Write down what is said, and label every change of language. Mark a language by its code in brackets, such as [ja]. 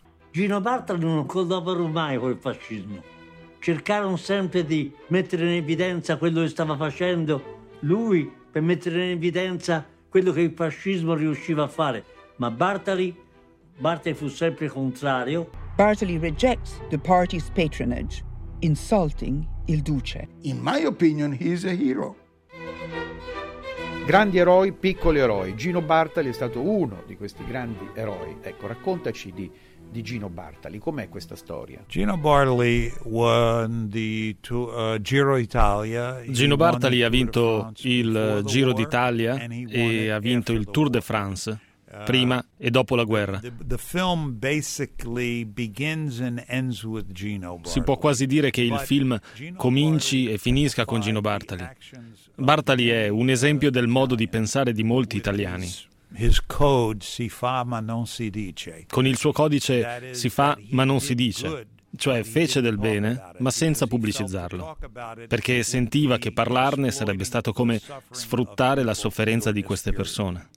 [it] Gino Bartali non collaborò mai col fascismo. Cercarono sempre di mettere in evidenza quello che stava facendo lui, per mettere in evidenza quello che il fascismo riusciva a fare. Ma Bartali fu sempre contrario. [en] Bartali rejects the party's patronage, insulting il Duce. In my opinion, he is a hero. [it] grandi eroi, piccoli eroi. Gino Bartali è stato uno di questi grandi eroi. Ecco, raccontaci di Gino Bartali, com'è questa storia? [en] Gino Bartali won the Giro d'Italia. [it] Gino Bartali ha vinto il Giro d'Italia e ha vinto il Tour de France prima e dopo la guerra. [en] The film basically begins and ends with Gino Bartali. [it] Si può quasi dire che il film cominci e finisca con Gino Bartali. Bartali è un esempio del modo di pensare di molti italiani. [en] His code [it] si fa ma non si dice. Con il suo codice si fa ma non si dice, cioè fece del bene ma senza pubblicizzarlo, perché sentiva che parlarne sarebbe stato come sfruttare la sofferenza di queste persone.